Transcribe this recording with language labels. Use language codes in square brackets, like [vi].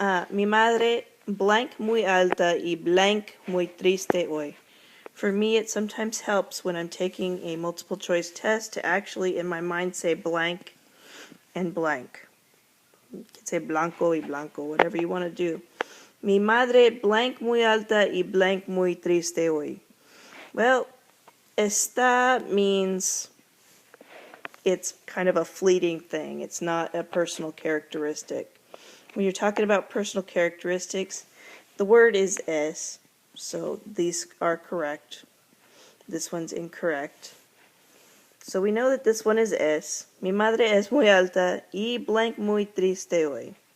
[es] Mi madre blank muy alta y blank muy triste hoy. [en] For me, it sometimes helps when I'm taking a multiple choice test to actually in my mind say blank and blank. You can say [es] blanco y blanco, [en] whatever you want to do. [es] Mi madre blank muy alta y blank muy triste hoy. [en] Well, está means it's kind of a fleeting thing. It's not a personal characteristic. When you're talking about personal characteristics, the word is es, so these are correct. This one's incorrect. So we know that this one is es. [es] Mi madre es muy alta y blank muy triste hoy.